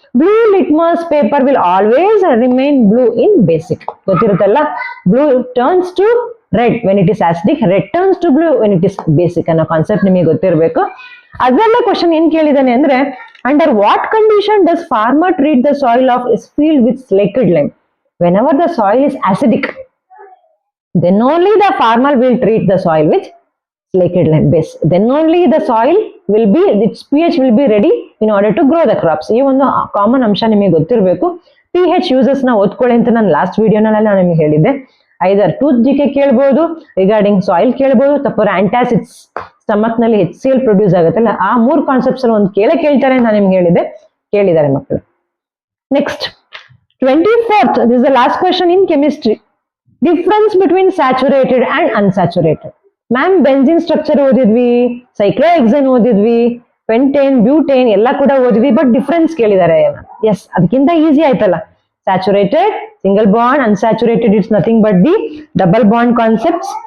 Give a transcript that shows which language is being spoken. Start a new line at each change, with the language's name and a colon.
English: Blue litmus paper will always remain blue in basic.
Kannada: ಗೊತ್ತಿರುತ್ತಲ್ಲ,
English: blue turns to red when it is acidic, red turns to blue when it is basic
Kannada: ಅನ್ನೋ concept ನಿಮಗೆ ಗೊತ್ತಿರಬೇಕು. ಅದೆಲ್ಲ question ಏನ್ ಕೇಳಿದಾನೆ ಅಂದ್ರೆ,
English: Under what condition does farmer treat the soil of is field with slated lime? Whenever the soil is acidic, then only the farmer will treat the soil with slated lime base. Then only the soil will be, its pH will be ready in order to grow the crops.
Kannada: ಈ ಒಂದು common ಅಂಶ ನಿಮಗೆ ಗೊತ್ತಿರಬೇಕು. pH uses ನ ಓದ್ಕೊಳ್ಳಿ ಅಂತ ನಾನು last ವಿಡಿಯೋನಲ್ಲಿ ನಾನು ನಿಮಗೆ ಹೇಳಿದ್ದೆ. ಐದರ್ ಟೂತ್ ಜಿಕೆ ಕೇಳ್ಬೋದು, ರಿಗಾರ್ಡಿಂಗ್ ಸಾಯಿಲ್ ಕೇಳ್ಬೋದು, ತಪ್ಪರ ಆಂಟಾಸಿಡ್ಸ್ ಸ್ಟಮಕ್ ನಲ್ಲಿ HCl ಪ್ರೊಡ್ಯೂಸ್ ಆಗುತ್ತಲ್ಲ, ಆ 3 ಕಾನ್ಸೆಪ್ಟ್ಸ್ ಒಂದು ಕೇಳ್ತಾರೆ ಅಂತ ನಾನು ನಿಮ್ಗೆ ಹೇಳಿದ್ದೆ. ಕೇಳಿದ್ದಾರೆ ಮಕ್ಕಳು.
English: Next 24th, this is the last question in chemistry. Difference between saturated and unsaturated.
Kannada: Ma'am benzene structure ಓದಿದ್ವಿ, ಸೈಕ್ಲೋಹೆಕ್ಸೇನ್ ಓದಿದ್ವಿ, pentane, butane ಎಲ್ಲ ಕೂಡ ಓದಿದ್ವಿ. ಬಟ್ ಡಿಫ್ರೆನ್ಸ್ ಕೇಳಿದ್ದಾರೆ. ಎಸ್, ಅದಕ್ಕಿಂತ ಈಸಿ ಆಯ್ತಲ್ಲ. Saturated single bond,
English: Unsaturated it's nothing but the double bond concepts.